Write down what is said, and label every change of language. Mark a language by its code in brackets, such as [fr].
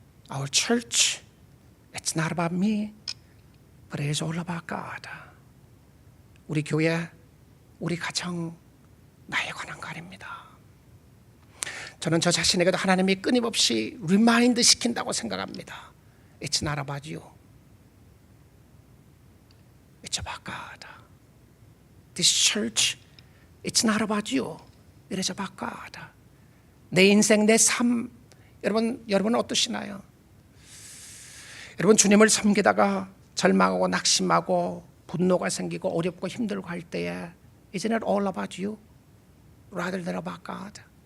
[en] Our church, it's not about me, but it is all about God. [ko] 우리 교회, 우리 가정, 나에 관한 거 아닙니다. 저는 저 자신에게도 하나님이 끊임없이 리마인드 시킨다고 생각합니다. [en] It's not about you. It's about God. This church, it's not about you. It is about God. [ko] 내 인생, 내 삶, 여러분은 어떠시나요? 여러분, 주님을 섬기다가 절망하고 낙심하고 분노가 생기고 어렵고 힘들고 할 때에 [en] Isn't it all about you? Rather than about God?